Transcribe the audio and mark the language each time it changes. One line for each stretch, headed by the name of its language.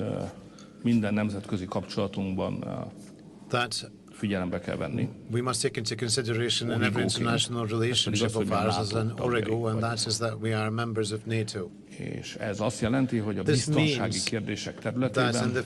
Hungarian: amit minden nemzetközi kapcsolatunkban figyelembe kell venni.
English: We must take into consideration in every international relationship of ours as an origo, and that is that we are members of NATO.
Hungarian: És ez azt jelenti, hogy a biztonsági kérdések területében